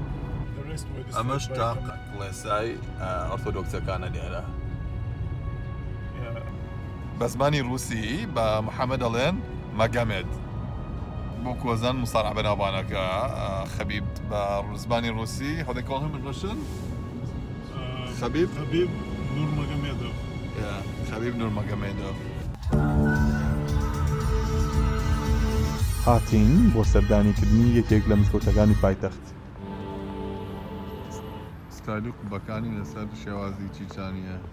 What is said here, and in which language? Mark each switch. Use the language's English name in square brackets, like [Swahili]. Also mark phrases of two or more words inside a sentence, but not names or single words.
[Central Kurdish] ئەمەش تا کڵێسای ئۆرتۆدۆکسەکانە لێرە. بە زمانی رووسی بە محەممەد دەڵێن مەگەمێد بۆ کۆزان مسارع بەناوبانەکە خەبیب بە زمانی رووسی [English] how they call him in Russian? [Central Kurdish] خەبیب Nurmagomedov. خەبیب نورمەگەمێدۆڤ. هاتین بۆ سەردانیکردنی یەکێک لە مزگەوتەکانی پایتەخت. ستایلی قوبەکانی لەسەر شێوازی چیچانیە.